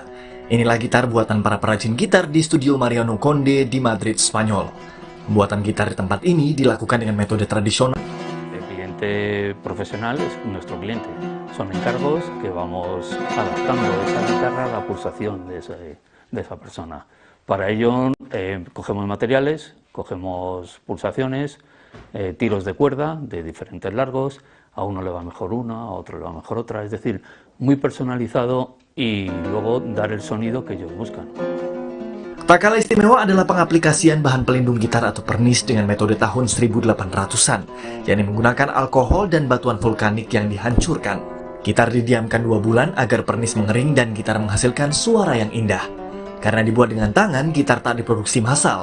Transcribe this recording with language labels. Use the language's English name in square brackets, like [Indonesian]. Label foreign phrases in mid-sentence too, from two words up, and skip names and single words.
[Indonesian] Inilah gitar buatan para perajin gitar di studio Mariano Conde di Madrid, Spanyol. Pembuatan gitar di tempat ini dilakukan dengan metode tradisional. [Spanish] cliente profesional es nuestro cliente. Son encargos que vamos adaptando esa guitarra a la pulsación de esa persona. Para ello cogemos materiales, cogemos pulsaciones, tiros de cuerda de diferentes largos, a uno le va mejor una, a otro le va mejor otra, es decir, muy personalizado y luego dar el sonido que ellos buscan. [Indonesian] Tak kalah istimewa adalah pengaplikasian bahan pelindung gitar atau pernis dengan metode tahun 1800-an, yakni menggunakan alkohol dan batuan vulkanik yang dihancurkan. Gitar didiamkan 2 bulan agar pernis mengering dan gitar menghasilkan suara yang indah. Karena dibuat dengan tangan, gitar tak diproduksi massal.